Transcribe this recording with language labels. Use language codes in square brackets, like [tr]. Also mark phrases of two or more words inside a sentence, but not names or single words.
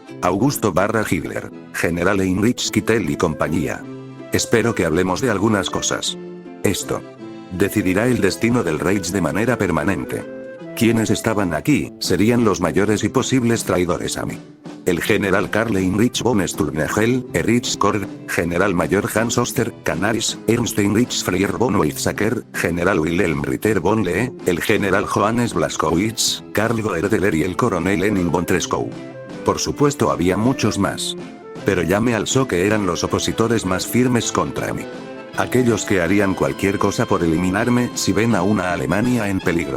[es] Augusto / Hitler, General Heinrich Kittel y compañía. Espero que hablemos de algunas cosas. Esto. Decidirá el destino del Reich de manera permanente. Quienes estaban aquí, serían los mayores y posibles traidores a mí. El general Karl Heinrich von Sturmnagel, Erich Korg, general mayor Hans Oster, Canaris, Ernst Heinrich Freyer von Weizsäcker, general Wilhelm Ritter von Lee, el general Johannes Blaskowitz, Karl Goerdeler y el coronel Henning von Treschow. Por supuesto había muchos más. Pero ya me alzó que eran los opositores más firmes contra mí. Aquellos que harían cualquier cosa por eliminarme si ven a una Alemania en peligro.